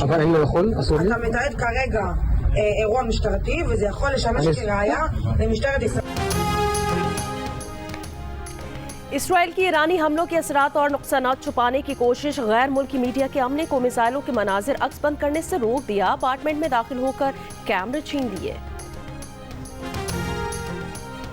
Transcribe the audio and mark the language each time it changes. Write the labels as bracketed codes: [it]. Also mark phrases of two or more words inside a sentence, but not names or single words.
[he] אבל אני לא יכול, אסור לי. אתה מתעד כרגע אירוע משטרתי, וזה יכול לשמש כראיה למשטרת ישראל. [ur] اسرائیل کی ایرانی حملوں کے اثرات اور نقصانات چھپانے کی کوشش، غیر ملکی میڈیا کے عملے کو میزائلوں کے مناظر عکس بند کرنے سے روک دیا، اپارٹمنٹ میں داخل ہو کر کیمرے چھین لیے۔